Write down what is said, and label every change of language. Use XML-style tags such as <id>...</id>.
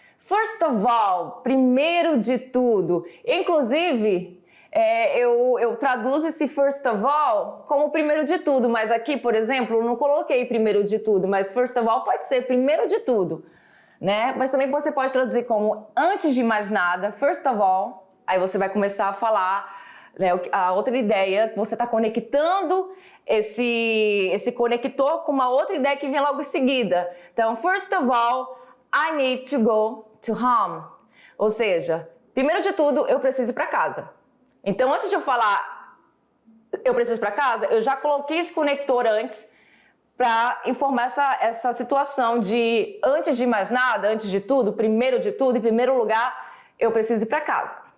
<en>First of all,</en> <pt>primeiro de tudo. Inclusive, eu traduzo esse</pt> <en>first of all</en> <pt>como primeiro de tudo, mas aqui, por exemplo, eu não coloquei primeiro de tudo, mas first of all pode ser primeiro de tudo, né? Mas também você pode traduzir como antes de mais nada,</pt> <en>first of all,</en> <pt>aí você vai começar a falar, né, a outra ideia, você está conectando esse conector com uma outra ideia que vem logo em seguida.</pt> <en>Então, first of all, I need to go to home.</en> <pt>Ou seja, primeiro de tudo, eu preciso ir para casa. Então, antes de eu falar eu preciso ir para casa, eu já coloquei esse conector antes para informar essa situação de antes de mais nada, antes de tudo, em primeiro lugar, eu preciso ir para casa.</pt>